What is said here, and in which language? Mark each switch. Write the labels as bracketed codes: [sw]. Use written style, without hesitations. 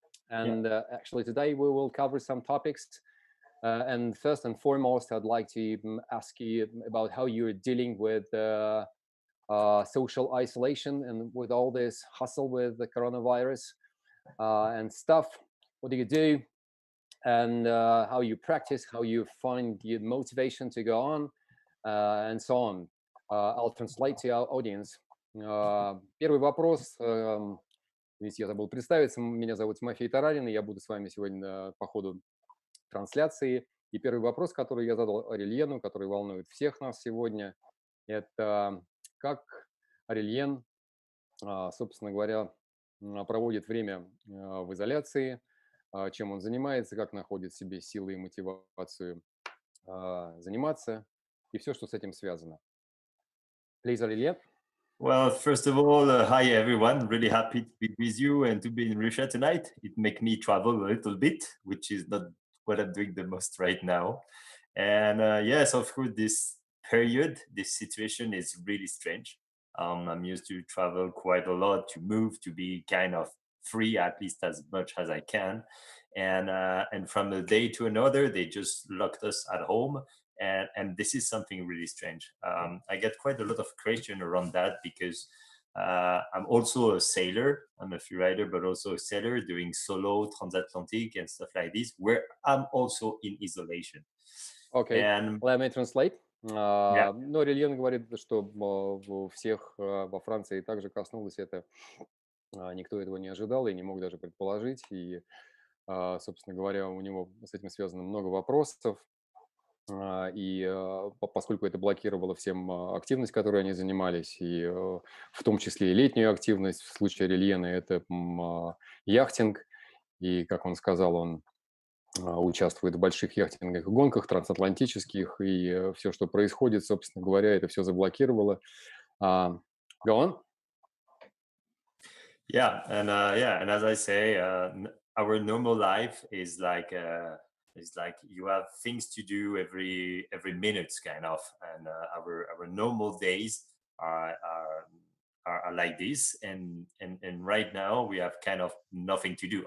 [en] And actually today we will cover some topics. And first and foremost, I'd like to ask you about how you're dealing with social isolation and with all this hustle with the coronavirus and stuff. What do you do, and how you practice, how you find the motivation to go on, and so on. I'll translate to our audience. [ru] Первый вопрос. Видите, я забыл представиться. Меня зовут Тимофей Тарарин, и я буду с вами сегодня по ходу трансляции. И первый вопрос, который я задал Орельену, который волнует всех нас сегодня, это как Орельен, собственно говоря, проводит время в изоляции, чем он занимается, как находит в себе силы и мотивацию заниматься, и все, что с этим связано. [en] Please, [ru] Орельен. [en] Well, first of all, hi everyone. Really happy to be with you and to be in Russia tonight. It makes me travel a little bit, which is not what I'm doing the most right now. And yes, of course, this period, this situation is really strange. I'm used to travel quite a lot, to move, to be kind of free, at least as much as I can. And from a day to another, they just locked us at home. And this is something really strange. I get quite a lot of question around that because I'm also a sailor. I'm a freerider, but also a sailor doing solo transatlantic and stuff like this, where I'm also in isolation. Okay, And let me translate. Yeah. [ru] Но Орельен говорит, что всех во Франции также коснулось это. Никто этого не ожидал и не мог даже предположить. И, собственно говоря, у него с этим связано много вопросов. И поскольку это блокировало всем активность, которой они занимались, и в том числе и летнюю активность, в случае Орельена это яхтинг, и, как он сказал, он участвует в больших яхтинговых гонках трансатлантических, и все, что происходит, собственно говоря, это все заблокировало. [en] Go on. Yeah, and as I say, our normal life is like you have things to do every minute, kind of, and our normal days are like this, and right now we have kind of nothing to do.